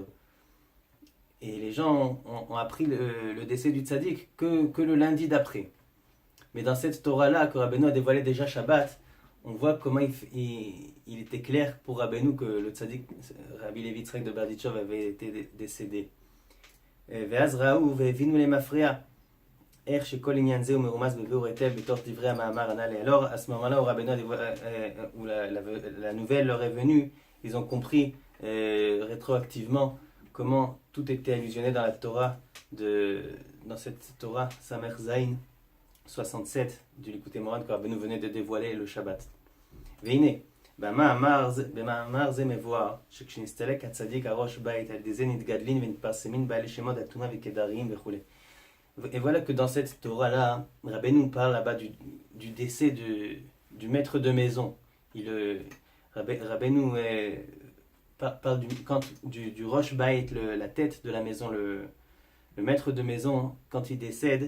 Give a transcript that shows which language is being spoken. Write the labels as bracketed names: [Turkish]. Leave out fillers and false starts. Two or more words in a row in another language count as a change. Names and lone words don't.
[French] Et les gens ont appris le décès du tzaddik que le lundi d'après. Mais dans cette Torah-là, que Rabbeinu a dévoilé déjà Shabbat, on voit comment il était clair pour Rabbeinu que le tzaddik Rabbi Levi Yitzhak de Berdichov avait été décédé. [Hebrew] ואז ראו והבינו למפרע איך שכל עניין זה הוא מרומז בביאור היטב בתוך דברי המאמר הנ"ל. [French] Alors à ce moment-là où Rabbeinu où la nouvelle leur est venue, ils ont compris rétroactivement comment tout était allusionné dans la Torah, dans cette Torah Samer Zayin 67 du Likutei Moharan que Rabbeinu venait de dévoiler le Shabbat. [Hebrew] והנה, במאמר זה מבואר שכשנסתלק הצדיק הראש בית, על ידי זה נתגדלין ונתפרסמין בעלי שמות אתונה וכדריים וכו'. [French] Et voilà que dans cette Torah-là, Rabbeinu parle là-bas du décès du maître de maison. Rabbeinu parle du [Hebrew] ראש בית, [French] la tête de la maison, le maître de maison, quand il décède.